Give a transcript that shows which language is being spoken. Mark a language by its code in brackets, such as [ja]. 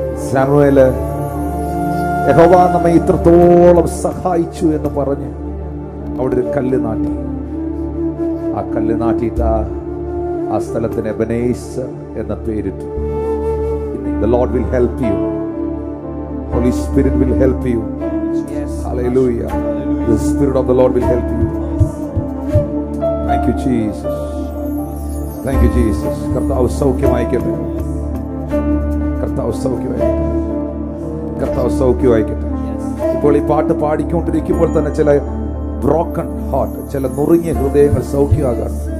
[ml] സാമുവേല് യഹോവ നമ്മെ ഇത്രത്തോളം സഹായിച്ചു എന്ന് പറഞ്ഞ് അവിടെ ഒരു കല്ല് നാട്ടി. ആ കല്ല് നാട്ടിയിട്ട് ആ സ്ഥലത്തിന് എബനേസർ എന്ന പേരിട്ടു. [en] The Lord will help you. Holy Spirit will help you. Hallelujah. The Spirit of the Lord will help you. Thank you, Jesus. Thank you, Jesus. [ml] കർത്താവ് സൗഖ്യമായിക്കട്ടെ, കർത്താവ് സൗഖ്യമായിക്കട്ടെ, കർത്താവ് സൗഖ്യമായിക്കട്ടെ. ഇപ്പോൾ ഈ പാട്ട് പാടിക്കൊണ്ടിരിക്കുമ്പോൾ തന്നെ ചില ബ്രോക്കൺ ഹാർട്ട്, ചില നുറുങ്ങിയ ഹൃദയങ്ങൾ സൗഖ്യമാകാൻ.